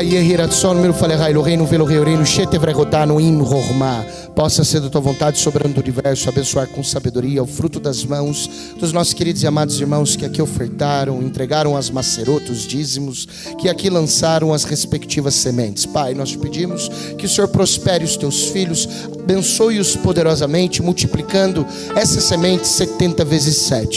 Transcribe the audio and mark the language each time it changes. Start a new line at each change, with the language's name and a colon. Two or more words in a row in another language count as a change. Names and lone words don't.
Portuguese: O reino velo reino chetevregotano in rorma. Possa ser da tua vontade soberano do universo abençoar com sabedoria o fruto das mãos dos nossos queridos e amados irmãos que aqui ofertaram, entregaram as macerotas, os dízimos, que aqui lançaram as respectivas sementes. Pai, nós te pedimos que o Senhor prospere os teus filhos, abençoe-os poderosamente, multiplicando essas sementes 70 vezes 7.